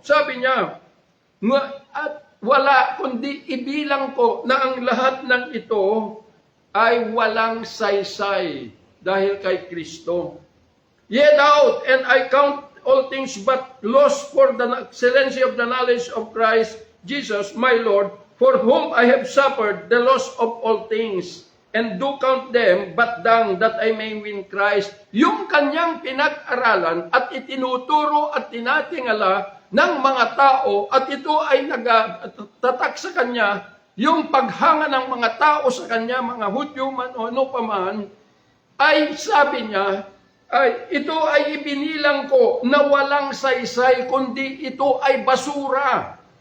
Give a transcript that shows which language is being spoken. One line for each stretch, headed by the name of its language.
Filipino: Sabi niya, "At wala, kundi ibilang ko na ang lahat ng ito ay walang saysay dahil kay Kristo.
English: Yet out, and I count all things but lost for the excellency of the knowledge of Christ Jesus my Lord, for whom I have suffered the loss of all things, and do count them but dung, that I may win Christ."
Filipino: Yung kanyang pinag-aralan at itinuturo at tinatingala ng mga tao, at ito ay nagtatak sa kanya, yung paghanga ng mga tao sa kanya, mga Hudyo man o ano pa man, ay sabi niya, ito ay ibinilang ko na walang saysay, kundi ito ay basura.